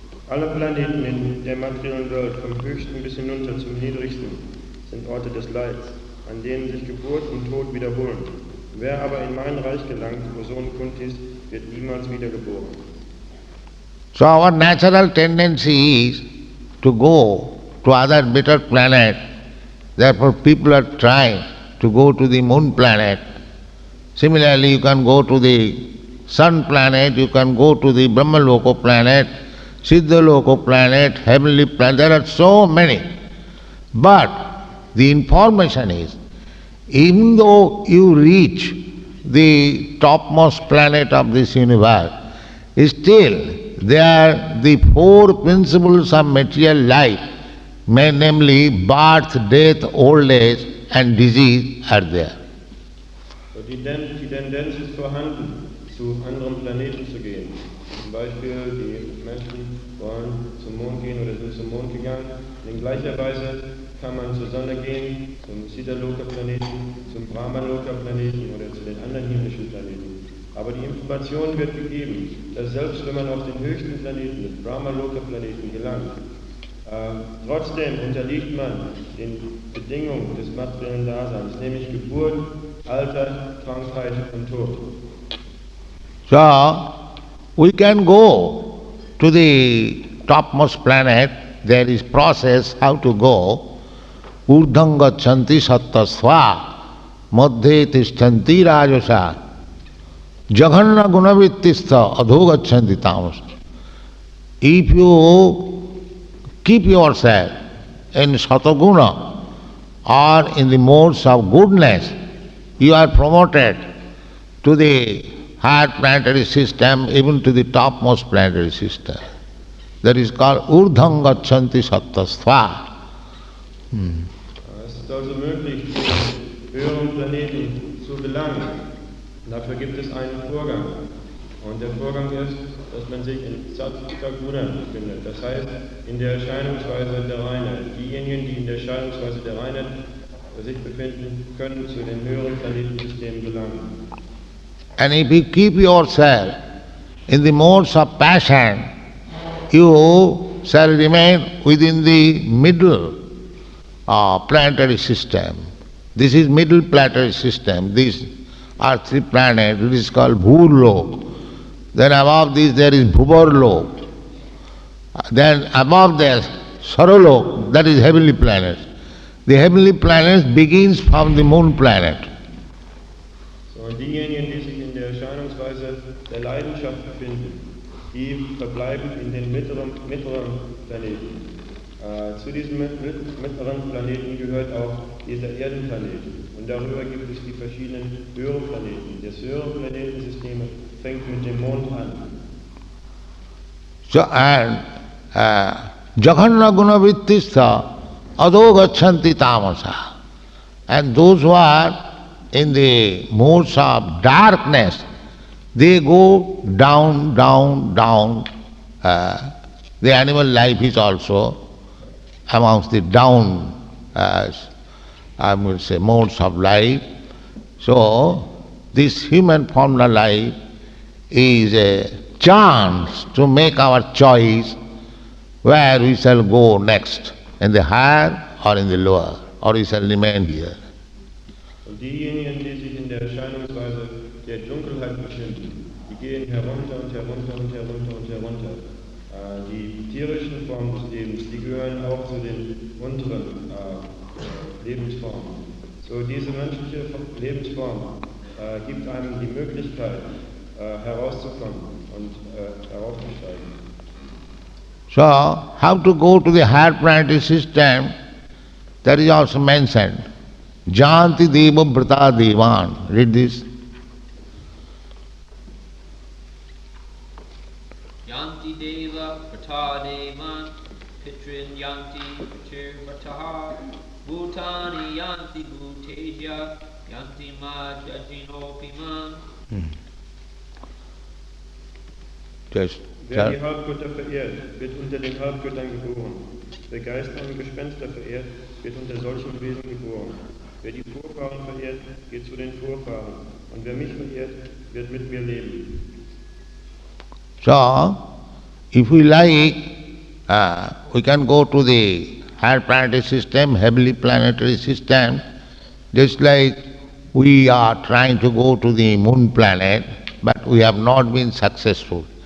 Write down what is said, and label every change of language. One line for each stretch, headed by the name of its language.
German: Alle Planeten in der materiellen Welt, vom höchsten bis hinunter zum niedrigsten, sind Orte des Leids, an denen sich Geburt und Tod wiederholen. Wer aber in mein Reich gelangt, wo Sohn Kuntis, wird niemals wiedergeboren.
English: So our natural tendency is to go to other better planet. Therefore people are trying to go to the moon planet. Similarly you can go to the sun planet, you can go to the Brahmaloka planet, Siddhaloka planet, heavenly planet, there are so many. But the information is, even though you reach the topmost planet of this universe, still there the 4 principles of material life, namely birth, death, old age and disease are there.
German: So die Tendenz ist vorhanden, zu anderen Planeten zu gehen. Zum Beispiel die Menschen wollen zum Mond gehen oder sind zum Mond gegangen. In gleicher Weise kann man zur Sonne gehen, zum Siddhaloka-Planeten, zum Brahmaloka-Planeten oder zu den anderen himmlischen Planeten. Aber die Information wird gegeben, dass selbst wenn man auf den höchsten Planeten, den Brahmaloka-Planeten, gelangt, trotzdem unterliegt man den Bedingungen des materiellen Daseins, nämlich Geburt, Alter, Krankheit und Tod.
English: So we can go to the topmost planet. There is process how to go.
Sanskrit: Urdham gachanti sattasva madhye tishtanti rajasa jaghanna gunavittistha adho gachanti tamasa.
English: If you keep yourself in sataguna or in the modes of goodness, you are promoted to the higher planetary system, even to the topmost planetary system. That is called
Sanskrit: Urdham gachanti sattasva.
German: Es ist also möglich, zu höheren Planeten zu gelangen. Dafür gibt es einen Vorgang. Und der Vorgang ist, dass man sich in Sattva-Guna befindet. Das heißt, in der Erscheinungsweise der Reinheit. Diejenigen, die in der Erscheinungsweise der Reinheit sich befinden, können zu den höheren Planetensystemen gelangen.
English: And if you keep yourself in the modes of passion, you shall remain within the middle planetary system. This is middle planetary system. This are three planets. It is called Bhurlok. Then above this there is Bhuvarlok. Then above there, Saralok, that is heavenly planets. The heavenly planets begins from the moon planet.
German: So, und diejenigen, die sich in der Erscheinungsweise der Leidenschaft befinden, die verbleiben in den mittleren Planeten. Zu diesem mittleren Planeten gehört auch dieser Erdenplanet. Und darüber gibt es die verschiedenen höheren Planeten. Das höhere Planetensystem fängt mit dem Mond an.
English: So, and
Sanskrit: Jaghanna Gunavittistha Ado Gachanti Tamasa.
English: And those who are in the modes of darkness, they go down, down, down. The animal life is also amongst the down, I would say, modes of life. So, this human formula life is a chance to make our choice where we shall go next, in the higher or in the lower, or we shall remain here.
German: Und diejenigen, die sich in der Erscheinungsweise der Dunkelheit befinden, die gehen herunter und herunter und herunter und herunter. Die tierischen Formen des Lebens, die gehören auch zu den unteren Lebensformen. So, diese menschliche Lebensform gibt einem die Möglichkeit, herauszukommen und heraufzusteigen.
English: So, how to go to the higher planetary system, that is also mentioned.
Sanskrit: Janti deva brata devan.
English: Read this.
Sanskrit: Yanti deva prata devan, pitrin yanti pitir vrataha, bhutani yanti bhuteja, yanti ma jajinopiman.
English: Just
German: Wer die Halbgötter verehrt, wird unter den Halbgöttern geboren. Wer Geister und Gespenster verehrt, wird unter solchen Wesen geboren. Wer die Vorfahren verehrt, geht zu den Vorfahren. Und wer mich verehrt, wird mit mir leben.
English: So, if we like, we can go to the higher planetary system, heavenly planetary system, just like we are trying to go to the moon planet, but we have not been successful.